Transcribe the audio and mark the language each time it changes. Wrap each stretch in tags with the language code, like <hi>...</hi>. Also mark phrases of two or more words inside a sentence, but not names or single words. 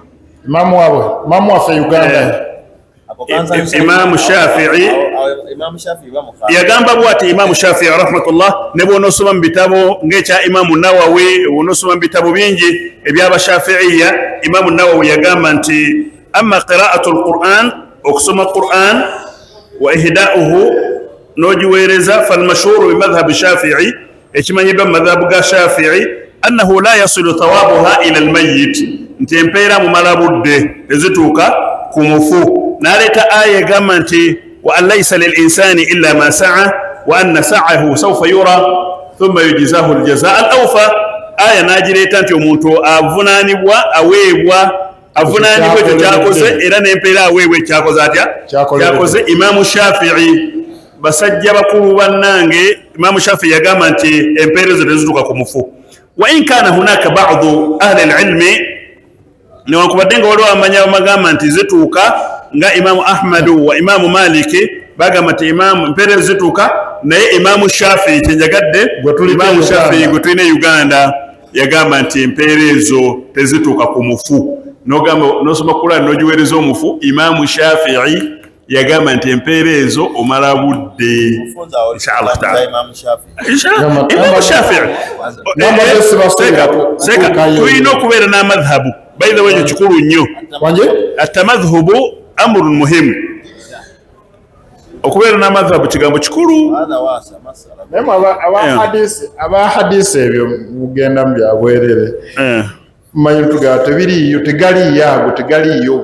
<lg>Imaamu waffe Uganda. Imaamu Shafi'i yagamba bw'ati. Imaamu Shafi'i rahmatullah, ne bw'onoosoma mu bitabo ng'ekya Imaamu Nawawi, bw'onoosoma mu bitabo bingi eby'Abashafi'iyya, Imaamu Nawawi yagamba nti</lg> <ar>أما قراءة القرآن,</ar> <lg>okusoma Qur'an,</lg> <ar>وإهداؤه,</ar> <lg>n'ogiweereza,</lg> <ar>فالمشهور بمذهب الشافعي,</ar> <lg>ekimanyiddwa mu madhhabu ga Shafi'i,</lg> <ar>أنه لا يصل ثوابها إلى الميت,</ar> <lg>nti empeera mu malabudde ezituuka ku mufu. N'aleeta aya egamba nti</lg> <ar>وأن ليس للإنسان إلا ما سعى وأن سعيه سوف يرى ثم يجزاه الجزاء الأوفى.</ar> <lg>Aya n'agireeta nti omuntu aweebwa ekyo kyakoze, era n'empeera aweebwa ekyakoze atya kyakoze. Imaamu Shafi'i, basajja bakulu bannange, Imaamu Shafi'i yagamba nti empeera ezo tezituuka ku mufu.</lg> <ar>وإن كان هناك بعض أهل العلم,</ar> <lg>newankubadde nga waliwo amanya bamagamba nti zituuka, nga Imaamu Ahmadu wa Imaamu Maliki bagamba nti empeera ezo zituuka, naye Imaamu Shafi'i kyenjagadde, Imaamu Shafi'i gwe tulina Uganda, yagamba nti empeera ezo tezituuka ku mufu. n'ogamba n'osoma Qur'an n'ogiweereza omufu. Imaamu Shafi'i yagamba nti empeera ezo omala budde.</lg> <ar>إن شاء الله تعالى.</ar> <lg>Imaamu Shafi'i tulina okubeera n'amadhabu.</lg> <en>By the way,</en> <lg>ekyo kikulu nnyo.</lg> <ar>التمذهب أمر مهم.</ar> <lg>Okubeera n'amadhabu kigambo kikulu. Aba hadisi ebyo mugenda mu byabwerere. Mmanyi tugaa tebiriiyo, tegaliiyo ago, tegaliiyo.</lg>